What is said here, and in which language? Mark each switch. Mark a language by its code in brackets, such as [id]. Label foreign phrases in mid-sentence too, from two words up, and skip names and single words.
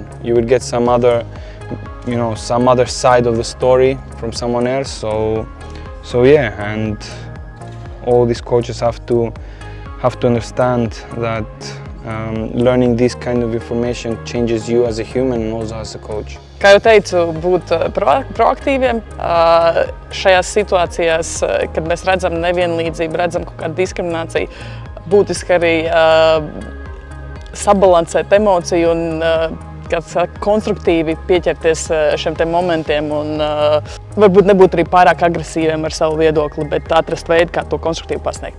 [en] You will get some other side of the story from someone else. So yeah, and all these coaches have to understand that learning this kind of information changes you as a human and also as a coach. [lv] Kā jau teicu, būt proaktīviem šajās situācijās, kad mēs redzam nevienlīdzību, redzam kaut kādu diskrimināciju, būtiski arī sabalansēt emociju un konstruktīvi pieķerties šiem te momentiem un varbūt nebūt arī pārāk agresīviem ar savu viedokli, bet atrast veidu, kā to konstruktīvi pasniegt.